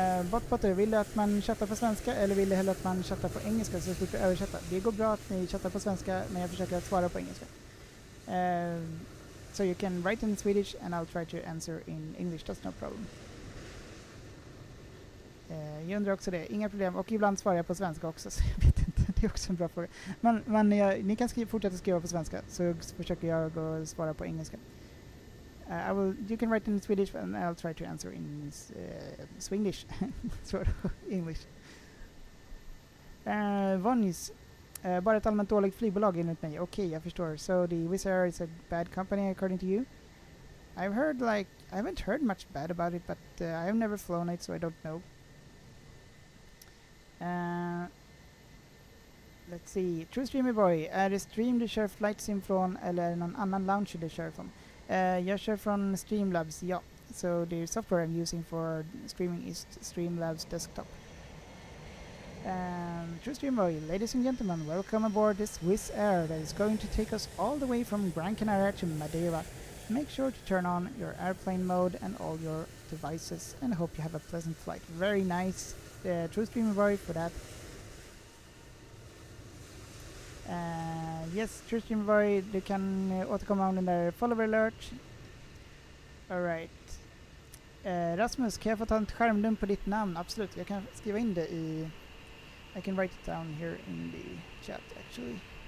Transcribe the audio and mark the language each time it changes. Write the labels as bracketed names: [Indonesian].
[Swedish] Botbotter, vill du att man chattar på svenska eller vill du hellre att man chattar på engelska så slipper översätta? Det går bra att ni chattar på svenska, men jag försöker att svara på engelska. [English] So you can write in Swedish and I'll try to answer in English, that's no problem. [Swedish] Jag undrar också det, inga problem. Och ibland svarar jag på svenska också, så jag vet inte, det är också en bra fråga. Men ni kan fortsätta skriva på svenska, så försöker jag gå svara på engelska. [English] You can write in Swedish and I'll try to answer in Swinglish, sort of English. [Swedish] Vonnis, bara ett allmänt dåligt flygbolag enligt mig. Okej, jag förstår. [English] So the Wizz Air is a bad company according to you? I haven't heard much bad about it, but I've never flown it, so I don't know. Let's see. [Swedish] True Streamer Boy, är det Stream du kör flight sim från eller är det någon annan launcher du kör från? Jag kör från Streamlabs, ja. [English] So the software I'm using for streaming is Streamlabs desktop. True Streamer Boy, ladies and gentlemen, welcome aboard this Wizz Air that is going to take us all the way from Gran Canaria to Madeira. Make sure to turn on your airplane mode and all your devices and I hope you have a pleasant flight. Very nice. True Streamer Boy for that. [Swedish] Yes, True Streamer Boy, du kan återkomma om den där follower alert. Alright. Rasmus, kan jag få ta en skärmdump på ditt namn? Absolut, jag kan skriva in det i... [English] I can write it down here in the chat actually.